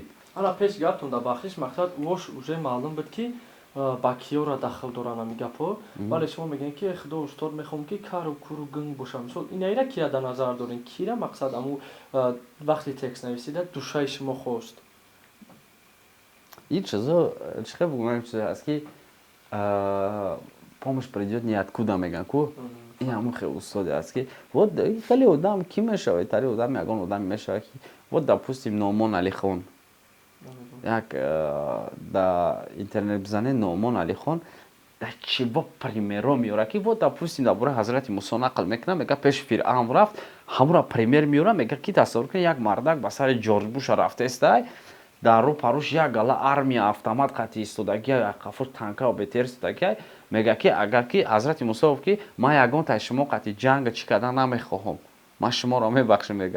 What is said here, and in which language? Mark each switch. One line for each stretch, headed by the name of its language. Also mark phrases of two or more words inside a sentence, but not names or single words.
Tajik: ҳала пеш гаптон да бахшиш мақсад вош уже маълум буд ки ба киёра дахл доран ами гапҳо. вале шумо мегӯед ки худо устод мехоҳам ки кару куру гӯнг боша. мисол инайра кия дар назар дорем, кира мақсад аму вақти текст нависида душаи шумо хост. ин чизо чихе бугӯям чизе ҳаст ки
Russian: помощь придёт ниоткуда
Tajik: мегӯян ку. ин ҳамон хеле устоде аст ки вот хеле одам кӣ мешавад, тари одам ягон одаме мешавад ки
Russian: вот допустим
Tajik: Номон Алихон, як дар интернет бизане Номон Алихон дар чиба примеро меёра ки
Russian: вот допустим
Tajik: дар бораи ҳазрати Мусо нақл мекуна, мега пеши Фиръавн рафт, ҳамура пример меёра, мега ки тасаввур кунед як мардак ба сари Ҷорҷ Буша рафтаестай, дар рӯ парӯш як гала армия автомат қатъи истодагия, як қафур танка БТР истодагия, мега ки агар ки ҳазрати Мусо гуфт ки ман ягонтаи шумо қатъи ҷанга чӣ кардан намехоҳам, ман шуморо мебахшам мега.